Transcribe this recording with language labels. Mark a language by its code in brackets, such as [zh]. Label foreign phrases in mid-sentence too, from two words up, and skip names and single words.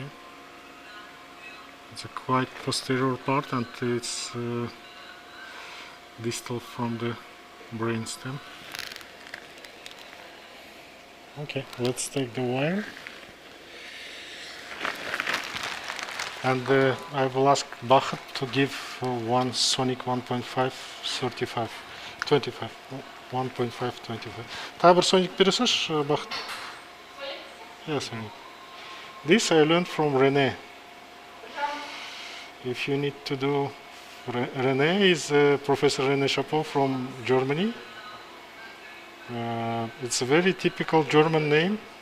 [en] It's a quite posterior part, and it's distal from the brainstem. Okay, let's take the wire. And I will ask Bachat to give one Sonic 1.5 35 25 1.5 25. [kk] Тағы бір Sonic бере салшы, Бахат. [en] Yes, Sonic. This I learned from René. If you need to do, René is Professor René Chapeau from Germany. It's a very typical German name.